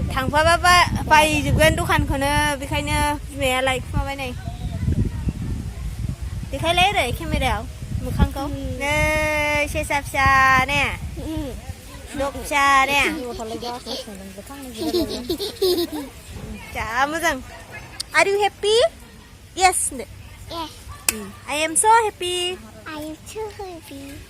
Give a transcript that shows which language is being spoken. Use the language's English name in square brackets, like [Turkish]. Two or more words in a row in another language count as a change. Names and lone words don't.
[Bodo] थांफाबा बायजोबगोन दखानखौनो बेखायनो बिमाया लायखुमाबाय नै देखायलाय ओरै केमेरायाव मोखांखौ नै सेसा फिसा ने दग फिसा ने जा मोजां [English] Are you happy? Yes. Yes. I am so happy. I am too happy.